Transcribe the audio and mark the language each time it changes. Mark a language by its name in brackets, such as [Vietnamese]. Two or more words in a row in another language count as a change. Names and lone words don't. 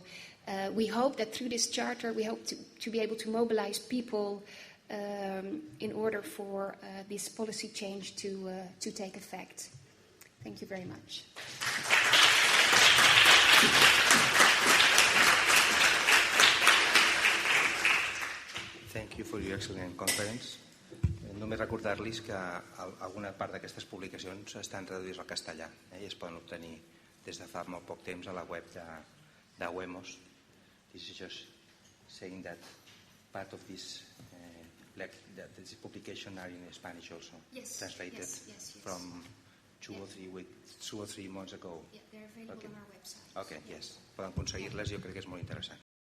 [English] We hope that through this charter we hope to be able to mobilize people in order for this policy change to take effect. Thank you very much. Thank you for your excellent conference. [Catalan] Només recordar-los que alguna part d'aquestes publicacions estan traduïdes al castellà i es poden obtenir des de fa molt poc temps a la web de UEMOS. [English] This is just saying that part of this this publication are in Spanish also, translated from 2 or 3 months ago. Yeah, they're available on our website. Okay, yes. [Catalan] Poden aconseguir-les, jo crec que és molt interessant.